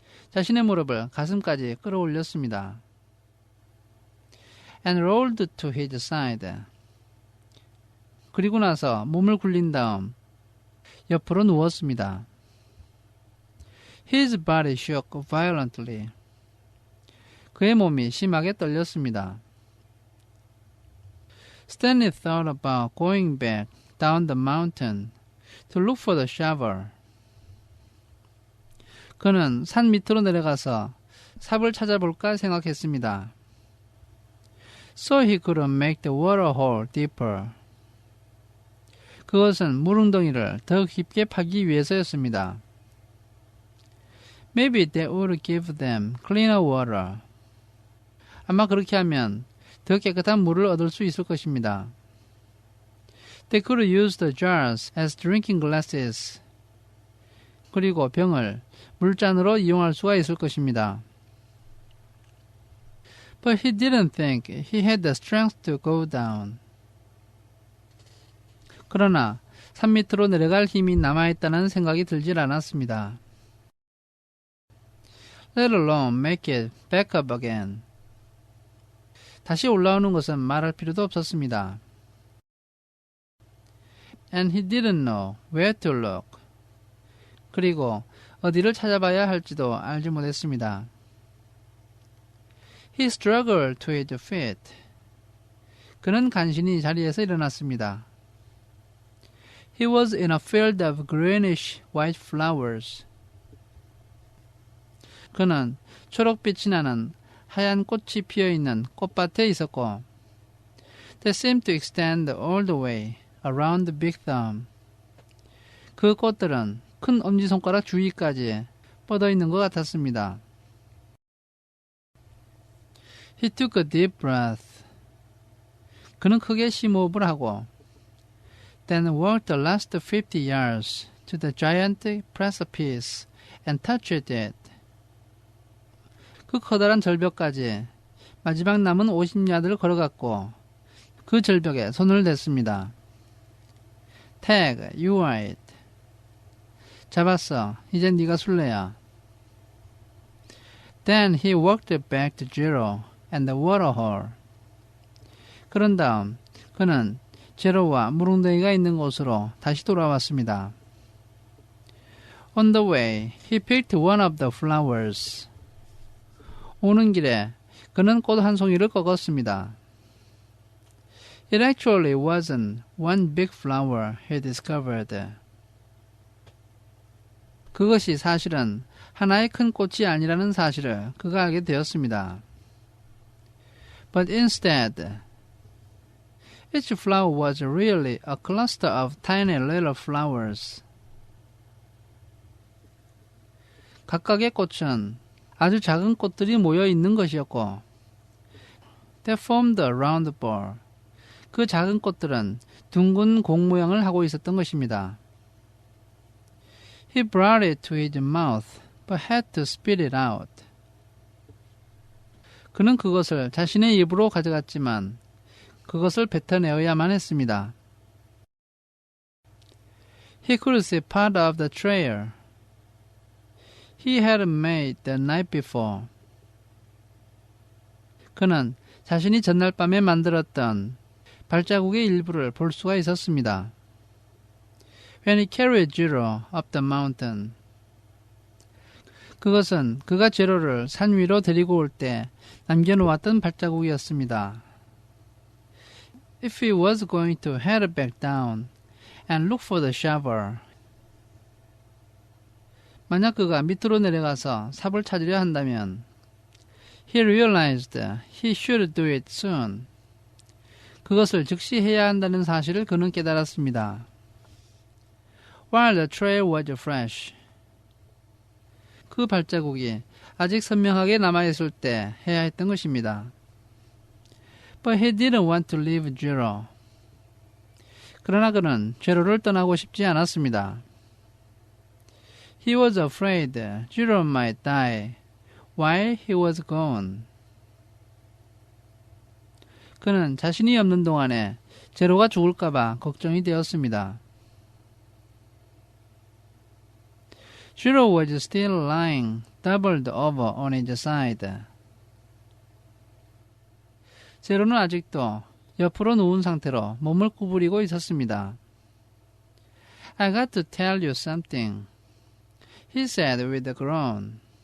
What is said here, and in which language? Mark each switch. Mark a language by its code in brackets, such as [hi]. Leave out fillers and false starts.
[ko] 자신의 무릎을 가슴까지 끌어올렸습니다. [en] And rolled to his side. [ko] 그리고 나서 몸을 굴린 다음 옆으로 누웠습니다. [en] His body shook violently. [ko] 그의 몸이 심하게 떨렸습니다. [en] Stanley thought about going back down the mountain to look for the shovel. [ko] 그는 산 밑으로 내려가서 삽을 찾아볼까 생각했습니다. [en] So he could make the water hole deeper. [ko] 그것은 물웅덩이를 더 깊게 파기 위해서였습니다. [en] Maybe that would give them cleaner water. [ko] 아마 그렇게 하면 더 깨끗한 물을 얻을 수 있을 것입니다. [en] They could use the jars as drinking glasses. [ko] 그리고 병을 물잔으로 이용할 수가 있을 것입니다. [en] But he didn't think he had the strength to go down. [ko] 그러나 산 밑으로 내려갈 힘이 남아있다는 생각이 들질 않았습니다. [en] Let alone make it back up again. [ko] 다시 올라오는 것은 말할 필요도 없었습니다. [en] And he didn't know where to look. [ko] 그리고 어디를 찾아봐야 할지도 알지 못했습니다. [en] He struggled to his feet. [ko] 그는 간신히 자리에서 일어났습니다. [en] He was in a field of greenish white flowers. [ko] 그는 초록빛이 나는 하얀 꽃이 피어있는 꽃밭에 있었고 [en] That seemed to extend all the way around the big thumb. [ko] 그 꽃들은 큰 엄지손가락 주위까지 뻗어있는 것 같았습니다. [en] He took a deep breath. [ko] 그는 크게 심호흡을 하고 [en] Then walked the last 50 yards to the gigantic precipice and touched it. [ko] 그 커다란 절벽까지 마지막 남은 50야드를 걸어갔고 그 절벽에 손을 댔습니다. [en] Tag, you are it. [ko] 잡았어. 이제 네가 술래야. [en] Then he walked back to Zero and the water hole. [ko] 그런 다음 그는 제로와 물웅덩이가 있는 곳으로 다시 돌아왔습니다. [en] On the way, he picked one of the flowers. [ko] 오는 길에 그는 꽃 한 송이를 꺾었습니다. [en] It actually wasn't one big flower he discovered. [ko] 그것이 사실은 하나의 큰 꽃이 아니라는 사실을 그가 알게 되었습니다. [en] But instead, each flower was really a cluster of tiny little flowers. [ko] 각각의 꽃은 아주 작은 꽃들이 모여 있는 것이었고 [en] They formed a round ball. [ko] 그 작은 꽃들은 둥근 공 모양을 하고 있었던 것입니다. [en] He brought it to his mouth, but had to spit it out. [ko] 그는 그것을 자신의 입으로 가져갔지만 그것을 뱉어내어야만 했습니다. [en] He could see part of the trail he had made the night before. [ko] 그는 자신이 전날 밤에 만들었던 발자국의 일부를 볼 수가 있었습니다. [en] When he carried Zero up the mountain. [ko] 그것은 그가 제로를 산 위로 데리고 올 때 남겨놓았던 발자국이었습니다. [en] If he was going to head back down and look for the shovel. [ko] 만약 그가 밑으로 내려가서 삽을 찾으려 한다면 [en] He realized he should do it soon. [ko] 그것을 즉시 해야 한다는 사실을 그는 깨달았습니다. [en] While the trail was fresh. [ko] 그 발자국이 아직 선명하게 남아있을 때 해야 했던 것입니다. [en] But he didn't want to leave Zero. [ko] 그러나 그는 제로를 떠나고 싶지 않았습니다. [en] He was afraid Zero might die while he was gone. [ko] 그는 자신이 없는 동안에 제로가 죽을까봐 걱정이 되었습니다. [en] Zero was still lying doubled over on his side. [ko] 제로는 아직도 옆으로 누운 상태로 몸을 구부리고 있었습니다. [en] I got to tell you something, he said with a groan.